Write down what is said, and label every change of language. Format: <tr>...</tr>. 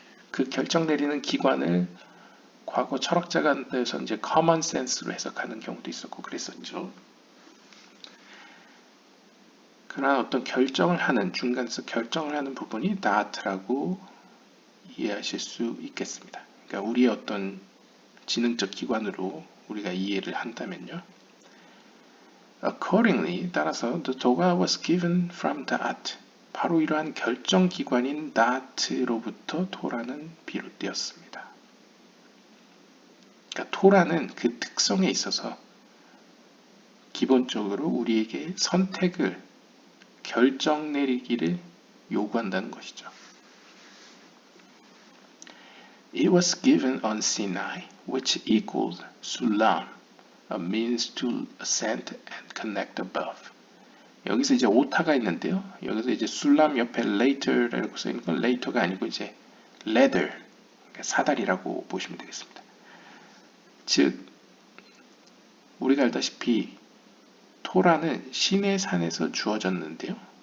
<ko>그 결정 내리는 기관을 과거 철학자간에서 이제 common sense로 해석하는 경우도 있었고 그랬었죠. 그러나 어떤 결정을 하는 중간에서 결정을 하는 부분이 that라고 이해하실 수 있겠습니다. 그러니까 우리의 어떤 지능적 기관으로 우리가 이해를 한다면요.</ko> <en>Accordingly,</en> <ko>따라서</ko> <en>the Torah was given from that.</en> <ko>바로 이러한 결정 기관인 that로부터 토라는 비롯되었습니다. 그러니까 토라는 그 특성에 있어서 기본적으로 우리에게 선택을 결정 내리기를 요구한다는 것이죠.</ko> <en>It was given on Sinai, which equals Sulam, a means to ascend and connect above.</en> <ko>여기서 이제 오타가 있는데요. 여기서 이제 술람 옆에 later라고 써 있는 건 later가 아니고 이제 ladder, 그러니까 사다리라고 보시면 되겠습니다. 즉 우리가 알다시피 토라는 시내산에서 주어졌는데요.</ko>